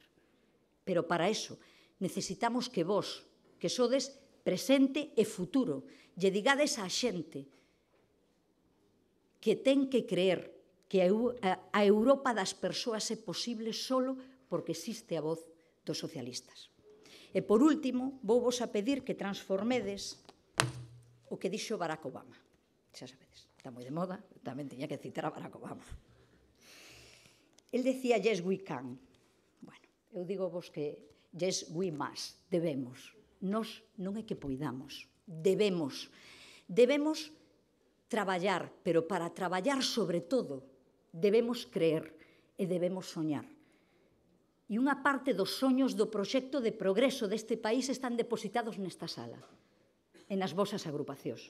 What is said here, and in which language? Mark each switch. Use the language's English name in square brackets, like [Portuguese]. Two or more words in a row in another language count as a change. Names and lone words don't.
[Galician] Pero para eso necesitamos que vos, que sodes presente e futuro, lle digades á xente que ten que creer que a Europa das persoas é posible solo porque existe a voz dos socialistas. E, por último, vou vos a pedir que transformedes o que dixo Barack Obama. Xa sabedes, está moi de moda, tamén teña que citar a Barack Obama. El decía, [English] yes, we can. [Galician] Bueno, eu digo vos que [English] yes, we must, [Galician] debemos. Nos non é que poidamos, debemos. Debemos traballar, pero para traballar sobre todo, debemos creer e debemos soñar. E unha parte dos soños do proxecto de progreso deste país están depositados nesta sala, e nas vosas agrupacións.